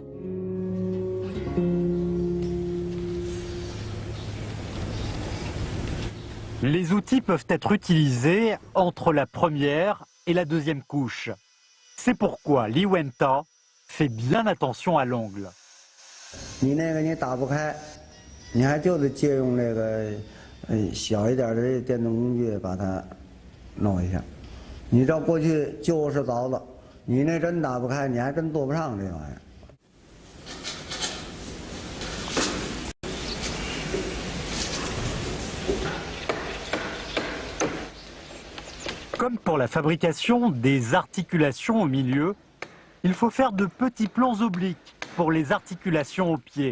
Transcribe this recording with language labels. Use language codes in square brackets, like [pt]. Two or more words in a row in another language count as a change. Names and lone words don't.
[fr] Les outils peuvent être utilisés entre la première et la deuxième couche. C'est pourquoi Li Wenta fait bien attention à l'angle. [zh] 你那个你打不开，你还就得借用这个小一点的电动工具把它弄一下。你照过去就是凿子，你那真打不开，你还真做不上这玩意儿。 [fr] Comme pour la fabrication des articulations au milieu, il faut faire de petits plans obliques pour les articulations au pied.